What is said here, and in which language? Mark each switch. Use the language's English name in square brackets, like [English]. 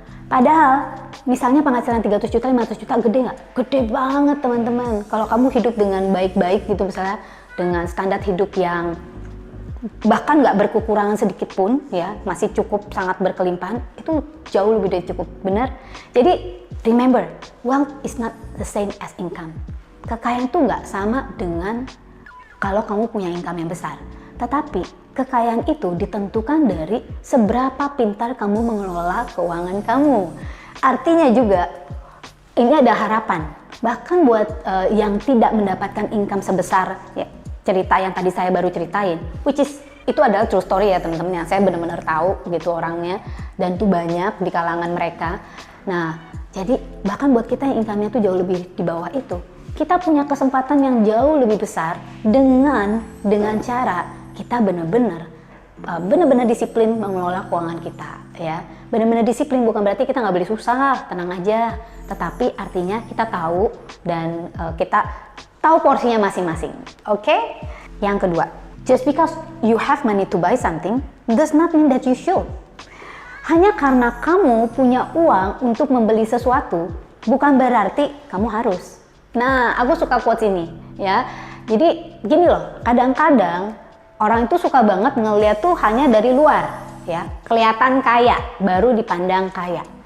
[Indonesian] Padahal misalnya penghasilan 300 juta, 500 juta, gede nggak? Gede banget teman-teman. Kalau kamu hidup dengan baik-baik gitu, misalnya dengan standar hidup yang bahkan nggak berkekurangan sedikit pun ya, masih cukup, sangat berkelimpahan, itu jauh lebih dari cukup, benar? [English] Jadi remember, wealth is not the same as income. [Indonesian] Kekayaan itu nggak sama dengan kalau kamu punya income yang besar. Tetapi kekayaan itu ditentukan dari seberapa pintar kamu mengelola keuangan kamu. Artinya juga ini ada harapan. Bahkan buat yang tidak mendapatkan income sebesar ya, cerita yang tadi saya baru ceritain, which is itu adalah true story ya teman-teman, yang saya benar-benar tahu gitu orangnya, dan itu banyak di kalangan mereka. Nah, jadi bahkan buat kita yang income-nya tuh jauh lebih di bawah itu, kita punya kesempatan yang jauh lebih besar dengan cara kita benar-benar disiplin mengelola keuangan kita ya. Benar-benar disiplin bukan berarti kita nggak boleh susah, tenang aja. Tetapi artinya kita tahu, dan kita tahu porsinya masing-masing. Oke? Yang kedua, [English] just because you have money to buy something does not mean that you should. [Indonesian] Hanya karena kamu punya uang untuk membeli sesuatu, bukan berarti kamu harus. Nah, aku suka quotes ini ya. Jadi gini loh, kadang-kadang orang itu suka banget ngeliat tuh hanya dari luar ya, kelihatan kaya, baru dipandang kaya.